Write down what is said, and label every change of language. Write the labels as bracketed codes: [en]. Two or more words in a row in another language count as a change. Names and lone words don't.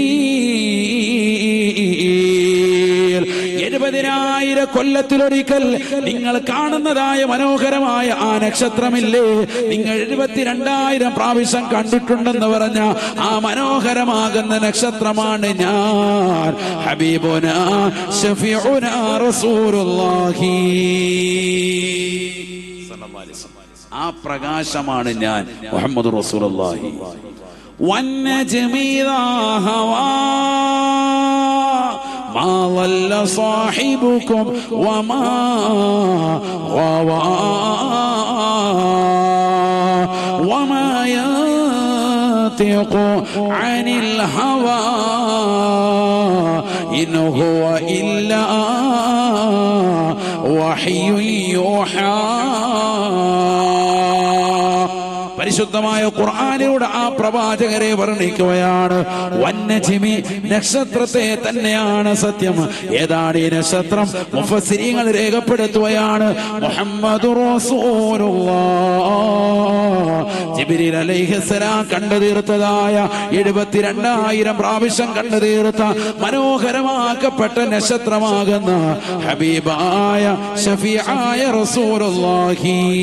[ml] 70,000 കൊല്ലത്തിലൊരിക്കൽ നിങ്ങൾ കാണുന്നതായ മനോഹരമായ ആ നക്ഷത്രമില്ലേ, നിങ്ങൾ 72,000 പ്രാവശ്യം കണ്ടിട്ടുണ്ടെന്ന് പറഞ്ഞ ആ മനോഹരമാകുന്ന നക്ഷത്രമാണ് ഞാൻ, [ar] حبيبنا شفيعنا رسول الله. [ml] ആ പ്രകാശമാണ് ഞാൻ, [ar] محمد رسول الله. والنجم إذا هوى ما ضل صاحبكم وما غوى وما ينطق عن الهوى إن هو إلا وحي يوحى. [ml] പരിശുദ്ധമായ ഖുർആനിലൂടെ ആ പ്രവാചകരെ വർണ്ണിക്കുകയാണ്. വന്നജ്മി, നക്ഷത്രത്തെ തന്നെയാണ് സത്യം. ഏതാണ് ഈ നക്ഷത്രം? മുഫസ്സിരീങ്ങൾ രേഖപ്പെടുത്തുകയാണ്, [ar] محمد رسول الله. جبريل عليه السلام [ml] കണ്ടു തീർത്തതായ 72,000 പ്രാവശ്യം കണ്ടു തീർത്ത മനോഹരമാക്കപ്പെട്ട നക്ഷത്രമാകുന്ന ഹബീബായ ഷഫീആയ റസൂലുള്ളാഹി.